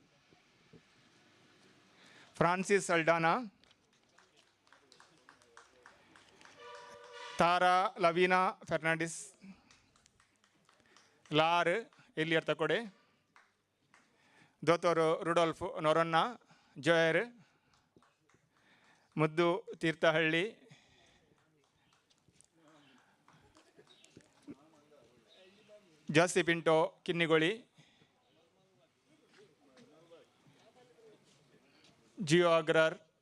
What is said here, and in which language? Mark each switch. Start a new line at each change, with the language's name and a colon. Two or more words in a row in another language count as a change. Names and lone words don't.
Konkani: फ्रांसिस सल्डाना, तारा लवीना फर्नांडिस, लार एलियर तकोडे, दोतोर रुडोल्फ नोरन्ना, जोयर, मुद्दू तीर्थहಳ್ಳಿ, ಜಾಸಿ ಪಿಂಟೋ ಕಿನ್ನಿಗೋಳಿ, जिओ अग्रार